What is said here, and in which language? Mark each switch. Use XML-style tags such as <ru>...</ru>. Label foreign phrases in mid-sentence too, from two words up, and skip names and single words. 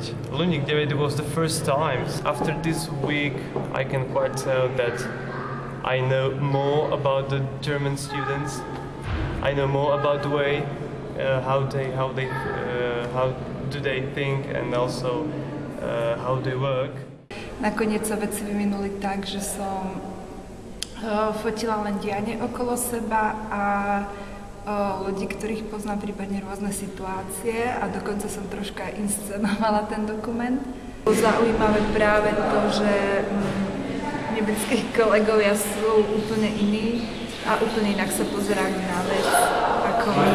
<en>Lunik 9 was the first time. After this week, I can quite tell that I know more about the German students. I know more about the way how do they think, and also how they work.</en> <sk>Nakoniec sa veci vyvinuli tak, že som fotila len dianie okolo seba a ľudí, ktorých poznám, prípadne rôzne situácie, a dokonca som troška inscenovala ten dokument. Bolo zaujímavé práve to, že nemeckí kolegovia sú úplne iní a úplne inak sa pozerajú na vec ako my.</sk>